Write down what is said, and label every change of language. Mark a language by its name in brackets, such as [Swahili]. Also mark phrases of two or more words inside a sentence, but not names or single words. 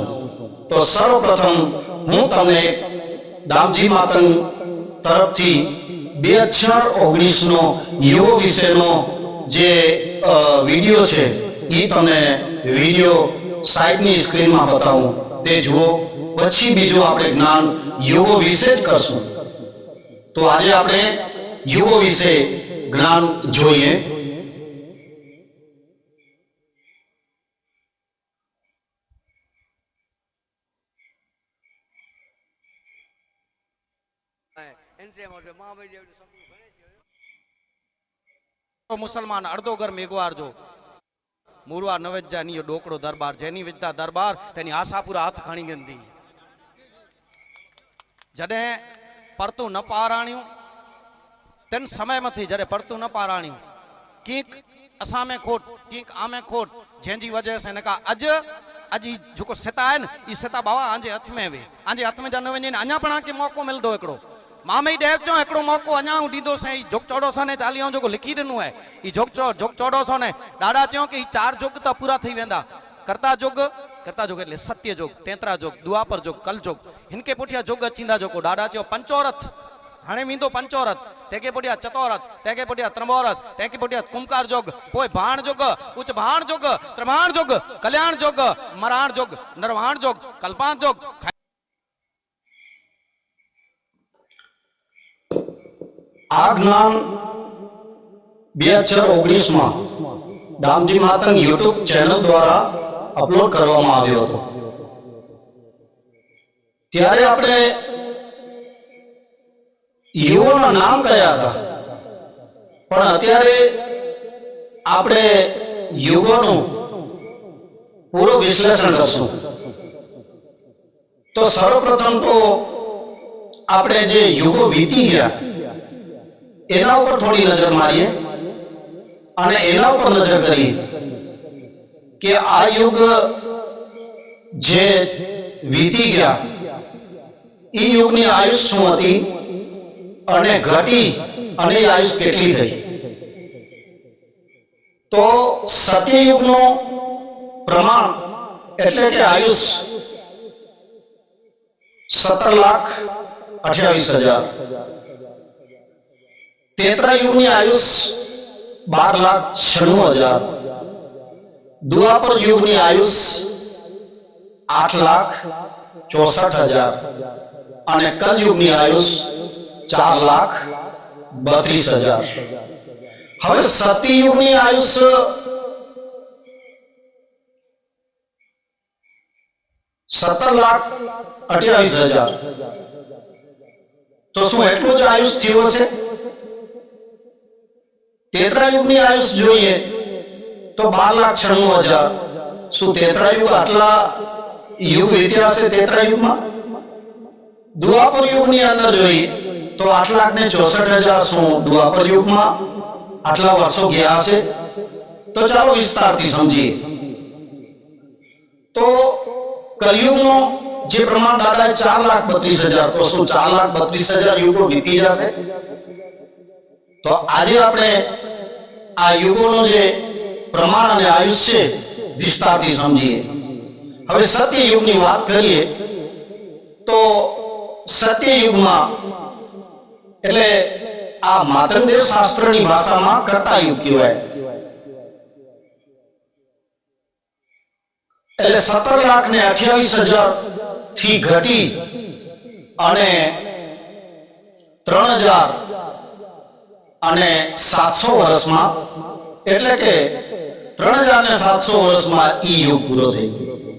[Gujarati] તો સર્વપ્રથમ હું તમને દામજી માતંગ તરફથી 2019 નો યુગો વિશેનો જે વિડિયો છે એ તમને વિડિયો સાઈડની સ્ક્રીનમાં બતાવું, તે જુઓ। પછી બીજું આપણે જ્ઞાન યુગો વિશે જ કરશું। તો આજે આપણે યુગો વિશે જ્ઞાન જોઈએ। [Kachhi] मुसलमान अर्धो घर मेघवार जो मूरवा नवेजा नी डोकड़ो दरबार जेनी विद्या दरबार तेनी आशापुरा हाथ खणी गंदी जडे परतु न पाराण्यू तेन समय मथी जडे परतु न पाराण्यू कीक असा में खोट कीक आमे खोट जेंजी वजह से ने का अज अजी जो सेता है न ई सेता बाबा आंजे हथ में वे आंजे हथ में जन वने अञा पण के मौको मिलदो एकड़ो मामे डेव चो एकड़ो मौको अञा दीदो से जोग चौड़ो ने चालियों जो लिखी दिनु है ई जोग चौड़ो ने डाडा चो कि 4 जोग तो पूरा थी वेंदा करता जोग એટલે सत्य जोग, तेतरा जोग, दुआपर जोग, कल जोग, हिनके पुठिया जोग अचींदा जोको डाडा चो पंचोरथ हाणे वींदो पंचोरथ तेके पुठिया चतोरथ तेके पुठिया त्रंबोरथ तेके पुठिया कुमकार जोग पोइ भाण जोग उच्च भाण जोग त्रभाण जोग कल्याण जोग मराण जोग नरवाण जोग कल्पांत जोग। [Gujarati] આ જ્ઞાન 2019 માં દામજી માતંગ યૂટ્યૂબ ચેનલ દ્વારા અપલોડ કરવામાં આવ્યો હતો। ત્યારે આપણે યુગોના નામ કયા હતા, પણ અત્યારે આપણે યુગોનું પૂરો વિશ્લેષણ કરશું। તો સર્વપ્રથમ તો આપણે જે યુગો વીતી ગયા એના ઉપર થોડી નજર મારીએ અને એના ઉપર નજર કરીએ કે આ યુગ જે વીતી ગયા એ યુગની આયુષ શું હતી અને ઘટી અને એ આયુષ કેટલી થઈ। તો સત્યયુગનો પ્રમાણ એટલે કે આયુષ 17,28,000, તેતરા યુગની આયુષ 12,96,000, દુઆપર યુગની આયુષ 8,64,000 અને કલ યુગની આયુષ 4,32,000। હવે સતયુગની આયુષ 17,28,000, તો શું એટલું જ આયુષ થયું હશે? તેતરા યુગ આયુષ જોઈએ તો 12,96,000। શું તેતરા યુગ આટલા યુગ ઇતિહાસ છે તેતરા યુગ માં? દુઆપર યુગ અંદર જોઈએ તો 8,64,000 શું દુઆપર યુગ માં આટલા વર્ષો ગયા છે। તો ચાલો વિસ્તાર થી સમજીએ। તો કલયુગ નો જે પ્રમાણ દાદા 4,32,000, તો શું 4,32,000 યુગો વીતી જાશે? તો આજ આપણે આ યુગોનો જે પ્રમાણ અને આયુષ છે વિસ્તારથી સમજીએ। હવે સત્યયુગની વાત કરીએ તો સત્યયુગમાં એટલે આ માતંગદેવ શાસ્ત્રની ભાષામાં કર્તાયુગ કહેવાય। એટલે 17,28,000 થી ઘટી અને 3,000 અને 700 વર્ષમાં, એટલે કે 3700 વર્ષમાં ઈ યુગ પૂરો થઈ ગયો.